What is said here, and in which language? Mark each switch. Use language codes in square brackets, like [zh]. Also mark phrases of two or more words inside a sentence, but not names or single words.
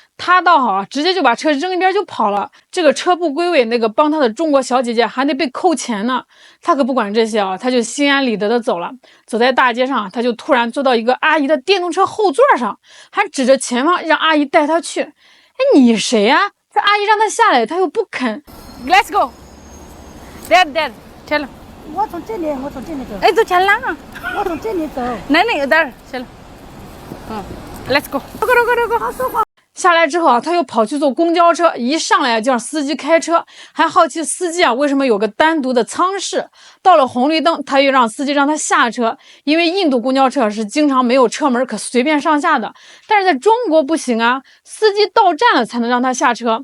[zh] 他倒好啊，直接就把车扔一边就跑了。这个车不归位，那个帮他的中国小姐姐还得被扣钱呢。他可不管这些啊，他就心安理得的走了。走在大街上，他就突然坐到一个阿姨的电动车后座上，还指着前方让阿姨带他去。哎，你谁呀？这阿姨让他下来，他又不肯。 [en] Let's go。Dad， [hi] चलो。 [zh] 我从这里走。 [hi] 哎，都 चलना ना。 [zh] 我从这里走。 [hi] नहीं उधर चलो。 [en] Let's go。 [zh] 下来之后啊，他又跑去坐公交车，一上来就让司机开车，还好奇司机啊为什么有个单独的舱室。到了红绿灯，他又让司机让他下车，因为印度公交车是经常没有车门可随便上下的，但是在中国不行啊，司机到站了才能让他下车。